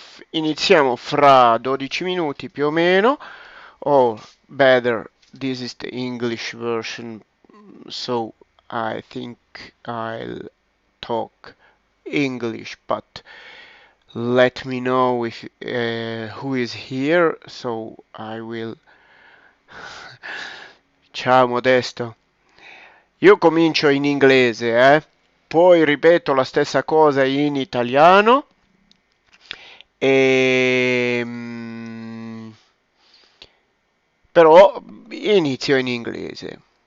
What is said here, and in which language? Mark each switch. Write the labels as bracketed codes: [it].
[it] Iniziamo fra 12 minuti più o meno. [en] Oh, better, this is the English version, so I think I'll talk English, but let me know if who is here, so I will. [it] Ciao Modesto. Io comincio in inglese, poi ripeto la stessa cosa in italiano e però inizio in inglese.